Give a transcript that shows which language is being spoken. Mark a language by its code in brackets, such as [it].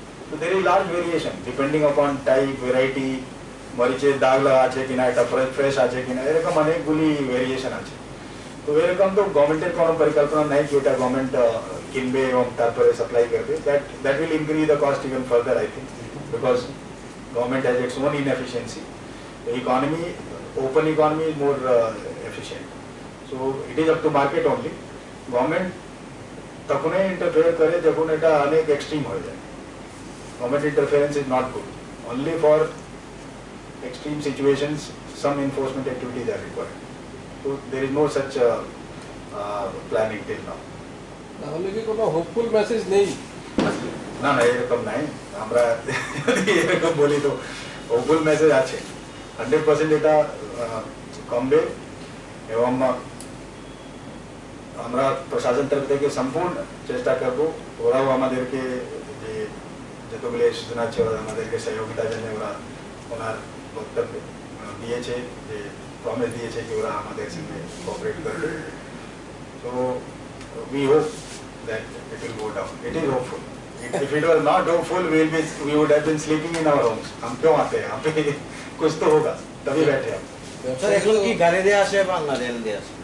[bn] তো [en] there is large variation depending upon type, [bn] variety, মরিচের দাগ লাগা আছে কিনা, এটা ফ্রেশ আছে কিনা, এরকম অনেকগুলি ভেরিয়েশন আছে। তো এরকম তো গভর্নমেন্টের কোনো পরিকল্পনা নাই যে এটা গভর্নমেন্ট কিনবে এবং তারপরে সাপ্লাই করবে। [en] That will increase the cost even further I think, because government has its own inefficiency. The economy, open economy is more efficient. So it is up to market only. [bn] Government তখনই interfere করে যখন এটা অনেক extreme হয়ে যায়। [en] Government interference is not good. Only for extreme situations, some enforcement activities are required. So there is no such planning till now. [bn] তাহলে কি কোনো হোপফুল মেসেজ নেই? না না এরকম নাই, আমরা এরকম বলি তো হোপফুল মেসেজ আছে, 100% এটা কমবে এবং আমরা প্রশাসন তরফ থেকে সম্পূর্ণ চেষ্টা করব। ওরাও আমাদেরকে যে যতগুলি সূচনা আছে ওরা আমাদেরকে সহযোগিতার জন্য ওরা ওনার বক্তব্য দিয়েছে, যে প্রমিস দিয়েছে যে ওরা আমাদের সঙ্গে কোঅপারেট করবে। [en] So we hope that it will go down. It is hopeful. If it was not hopeful, we would have been sleeping in our homes. [hi] हम क्यों आते हैं यहाँ पे? कुछ तो होगा तभी बैठे हम। [bn] স্যার এখন কি গাড়ি দিয়ে আসে বা না রেল দিয়ে আসে?